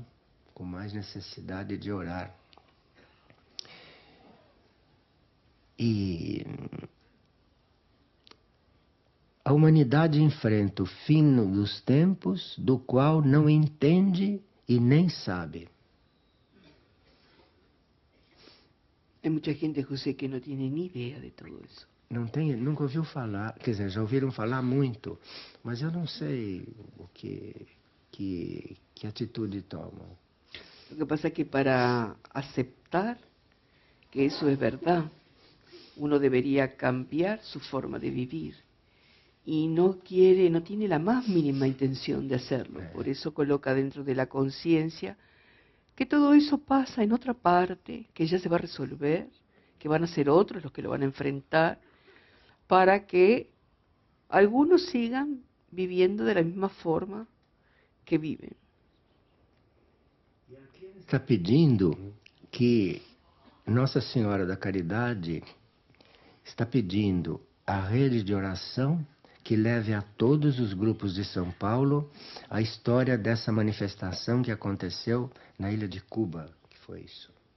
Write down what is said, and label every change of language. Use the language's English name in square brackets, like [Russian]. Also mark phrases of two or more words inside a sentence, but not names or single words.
[Portuguese] Com mais necessidade de orar. E a humanidade enfrenta o fim dos tempos, do qual não entende e nem sabe. [Spanish] Hay mucha gente, José, que no tiene ni idea de todo eso. [Portuguese] Nunca ouviu falar, quer dizer, já ouviram falar muito, mas eu não sei o que atitude tomam. [Spanish] Lo que pasa es que para aceptar que eso es verdad, uno debería cambiar su forma de vivir y no quiere, no tiene la más mínima intención de hacerlo. Por eso coloca dentro de la conciencia que todo eso pasa en otra parte, que ya se va a resolver, que van a ser otros los que lo van a enfrentar, para que algunos sigan viviendo de la misma forma que viven. [Portuguese] Está pedindo que Nossa Senhora da Caridade está pedindo a rede de oração que leve a todos os grupos de São Paulo a história dessa manifestação que aconteceu na ilha de Cuba, que foi isso.